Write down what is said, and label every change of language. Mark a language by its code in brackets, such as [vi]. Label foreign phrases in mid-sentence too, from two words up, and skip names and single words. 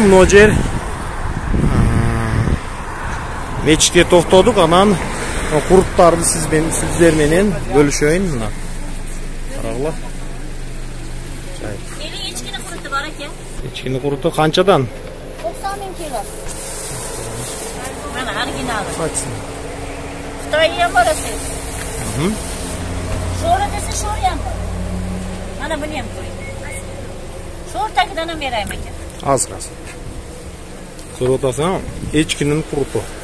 [ky] Мына жер мечитке токтодук, анан куруттарды сиздер менен бөлүшөйүн. Мына карагыла. Ечкини куруту бар экен. Ечкини куруту канчадан? 90 000 кило. Mana оригиналы. [uz] Xitoyga borasiz. Sho'ra desa sho'ra ham bor. Mana buni ham ko'ring. Sho'r tagidan ham beraymi ekan. Az. Ko'rib o'tasan, echkinin quruti.